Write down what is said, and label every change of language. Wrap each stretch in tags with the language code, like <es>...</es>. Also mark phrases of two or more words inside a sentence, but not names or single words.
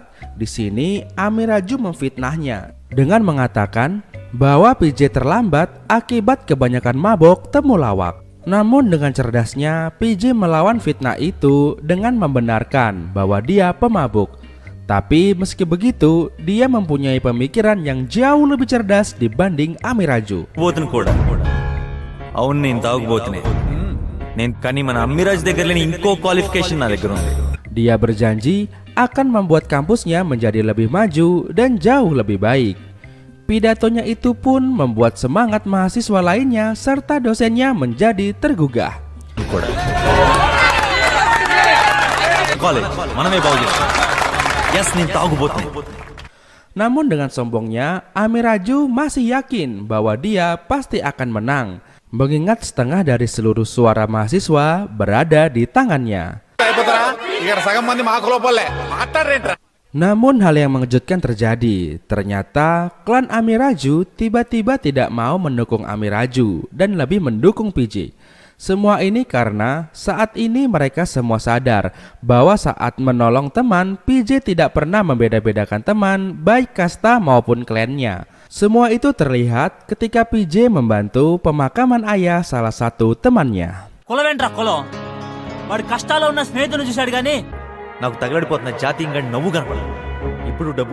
<id>Di sini Amiraju memfitnahnya dengan mengatakan bahwa PJ terlambat akibat kebanyakan mabok temulawak. Namun dengan cerdasnya PJ melawan fitnah itu dengan membenarkan bahwa dia pemabuk. Tapi meski begitu, dia mempunyai pemikiran yang jauh lebih cerdas dibanding Amiraju.</id> <te>పోతును కూడా అవును నేను తాగుబోతునే నేను కానీ మన అమ్మిరాజ్ దగ్గర లేని ఇంకో క్వాలిఫికేషన్ నా దగ్గర ఉంది.</te> <id>Dia berjanji akan membuat kampusnya menjadi lebih maju dan jauh lebih baik. Pidatonya itu pun membuat semangat mahasiswa lainnya serta dosennya menjadi tergugah.</id> <te>కూడా కాలేజ్ మనమే బాగు చేస్తాం. ఎస్ నేను తాగుబోతునే.</te> <id>Namun dengan sombongnya, Amiraju masih yakin bahwa dia pasti akan menang, mengingat setengah dari seluruh suara mahasiswa berada di tangannya. Namun hal yang mengejutkan terjadi. Ternyata klan Amiraju tiba-tiba tidak mau mendukung Amiraju dan lebih mendukung PJ. Semua ini karena saat ini mereka semua sadar bahwa saat menolong teman, PJ tidak pernah membeda-bedakan teman baik kasta maupun klannya. Semua itu terlihat ketika PJ membantu pemakaman ayah salah satu temannya.</id> <te>కులవేంట్రా కులం వాడి కష్టాల్లో ఉన్న స్నేహితులను చూశాడు కానీ నాకు తగలడిపోతున్న జాతీయంగా నవ్వు కనపడదు. ఇప్పుడు డబ్బు.</te>